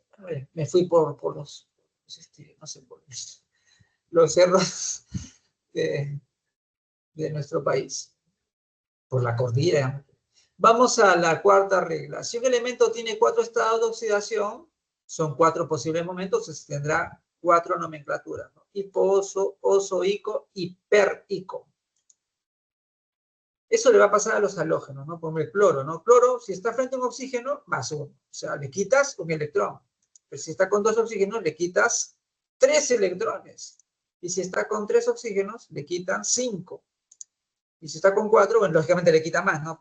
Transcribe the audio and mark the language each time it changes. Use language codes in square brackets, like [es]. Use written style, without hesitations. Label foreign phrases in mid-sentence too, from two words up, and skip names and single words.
[es] Me fui por los no sé, por los cerros de nuestro país, por la cordillera. Vamos a la cuarta regla. Si un elemento tiene 4 estados de oxidación, son 4 posibles momentos, entonces tendrá 4 nomenclaturas, ¿no? Hiposo, osoico, hiperico. Eso le va a pasar a los halógenos, ¿no? Como el cloro, ¿no? Cloro, si está frente a un oxígeno, más 1. O sea, le quitas un electrón. Pero si está con 2 oxígenos, le quitas 3 electrones. Y si está con 3 oxígenos, le quitan 5. Y si está con 4, bueno, lógicamente le quita más, ¿no?